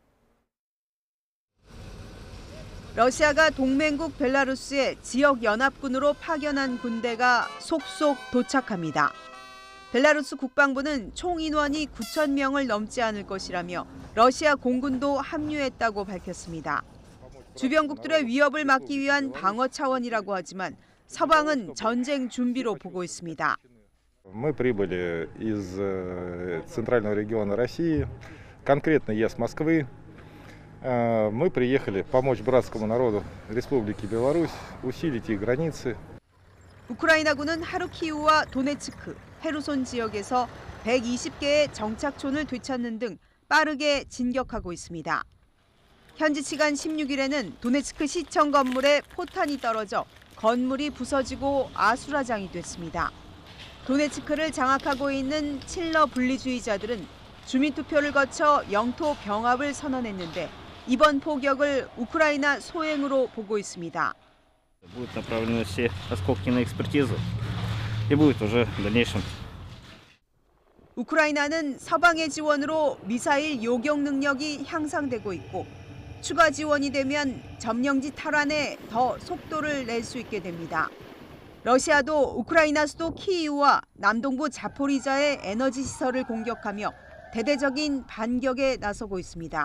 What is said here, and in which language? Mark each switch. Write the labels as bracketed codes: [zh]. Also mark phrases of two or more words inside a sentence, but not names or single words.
[ko] 러시아가 동맹국 벨라루스에 지역 연합군으로 파견한 군대가 속속 도착합니다. 벨라루스 국방부는 총 인원이 9,000명을 넘지 않을 것이라며 러시아 공군도 합류했다고 밝혔습니다. 주변국들의 위협을 막기 위한 방어 차원이라고 하지만 서방은 전쟁 준비로 보고 있습니다. [ru] Мы прибыли из центрального региона России, конкретно я с Москвы. Мы приехали помочь братскому народу Республики Беларусь, усилить их границы. [ko] 우크라이나군은 하르키우와 도네츠크, 헤르손 지역에서 120개의 정착촌을 되찾는 등 빠르게 진격하고 있습니다. 현지 시간 16일에는 도네츠크 시청 건물에 포탄이 떨어져 건물이 부서지고 아수라장이 됐습니다. 도네츠크를 장악하고 있는 칠러 분리주의자들은 주민투표를 거쳐 영토 병합을 선언했는데 이번 포격을 우크라이나 소행으로 보고 있습니다. [ru] Будут направлены все осколки на экспертизу и будет уже в дальнейшем. [ko] 우크라이나는 서방의 지원으로 미사일 요격 능력이 향상되고 있고 추가 지원이 되면 점령지 탈환에 더 속도를 낼 수 있게 됩니다. 러시아도 우크라이나 수도 키이우와 남동부 자포리자의 에너지 시설을 공격하며 대대적인 반격에 나서고 있습니다.